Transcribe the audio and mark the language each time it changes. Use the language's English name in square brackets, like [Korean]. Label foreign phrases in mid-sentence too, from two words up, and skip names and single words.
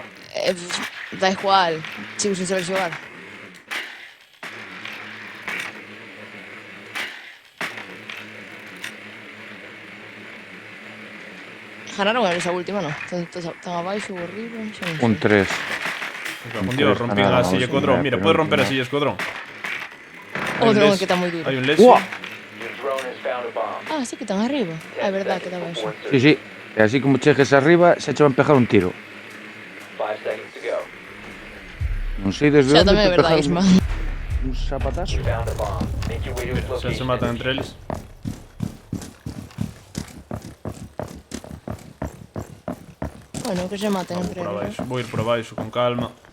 [Galician] Da igual, sigo sen saber xogar. Ganaron eles a última, non? Tan abaixo ou arriba, xa non sei. un 3. Un día rompín a silla escodrón. Mira, podes romper a silla escodrón. O dron que está moi duro. Hai un lese. Uah. [English] Your drone has found a bomb. [Galician] Ah, sí que están arriba. É verdad que está abaixo. Sí, sí. E así como chegues arriba, xa che van pegar un tiro. [English] 5 seconds to go. [Galician] Non sei desde Xa onde tamén é te verdad, pegaron Isma. un zapatazo. [English] You found a bomb. Make your way to its [Galician] Xa se [English] location. [Galician] matan entre eles. Bueno, que se maten entre Por eles. abaixo. Vou ir por abaixo con calma.